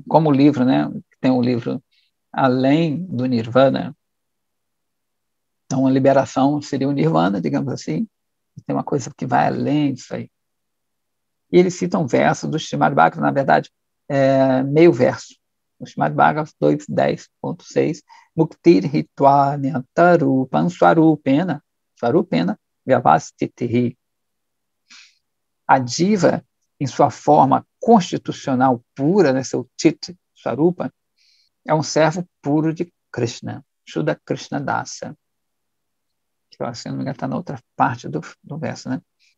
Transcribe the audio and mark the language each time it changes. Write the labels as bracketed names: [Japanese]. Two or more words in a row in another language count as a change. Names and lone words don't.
[Portuguese] Como o livro, né, tem um livro Além do Nirvana. Então, a liberação seria o Nirvana, digamos assim. Tem uma coisa que vai além disso aí. E ele cita um verso do Srimad Bhagavatam, na verdade, meio verso. O Srimad Bhagavatam 2.10.6, [Sanskrit] Muktir hitva nyantarupam swarupena vyavastitihi. [Portuguese] A diva, em sua forma constitucional pura, né, seu [Sanskrit] Chit Swarupa, [Portuguese] é um servo puro de Krishna, [Sanskrit] Shuddha Krishna Dasa. [Portuguese] Que, se não me engano, está na outra parte do verso, né?